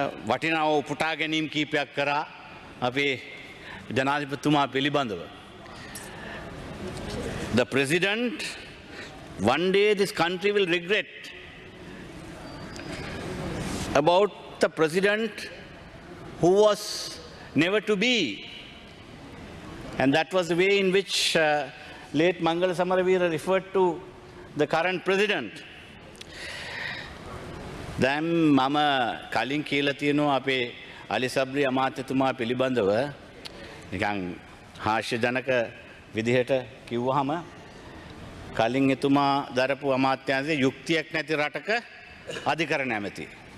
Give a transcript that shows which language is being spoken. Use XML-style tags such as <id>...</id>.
<si>වටිනාව උපුටා ගැනීම් කීපයක් කරා අපේ ජනාධිපතිතුමා පිළිබඳව.</si> <en>The President, one day this country will regret about the President who was never to be. And that was the way in which late Mangala Samaravira referred to the current President.</en> <si>දැන් මම කලින් කියලා තියෙනවා අපේ අලි සබ්රි අමාත්‍යතුමා පිළිබඳව නිකන් හාස්‍යජනක විදිහට කිව්වහම කලින් එතුමා දරපු අමාත්‍යාංශයේ යුක්තියක් නැති රටක අධිකරණ ඇමති.</si>